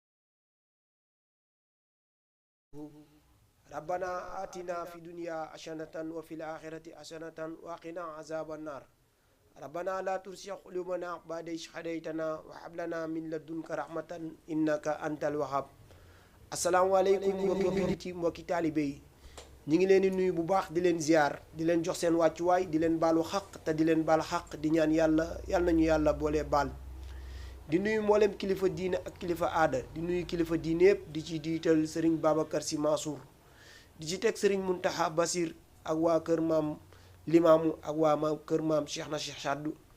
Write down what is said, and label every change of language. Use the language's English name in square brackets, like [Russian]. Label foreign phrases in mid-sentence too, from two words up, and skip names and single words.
[Arabic] ربنا آتنا في الدنيا حسنة وفي الآخرة حسنة وقنا عذاب النار ربنا لا تزغ قلوبنا بعد إذ هديتنا وهب لنا من لدنك رحمة إنك أنت [Wolof] الوهاب asalaamaaleykum mbokki jullit yi mbokki taalibe yi ñu ngi leen di nuyu bu baax di leen ziar di leen jox seen wàccuwaay di leen baalu xaq te di leen baal xaq di ñaan yàlla nañu yàlla boole baal di nuyu mboolem kilifa diine ak kilifa aada di nuyu kilifa diine yëpp di ci diital Serigne Babacar Sy Mansour di ci teg Serigne Mountakha Bassir ak waa kër maam Limaamu ak waa kër maam Cheikh na Cheikh Saddu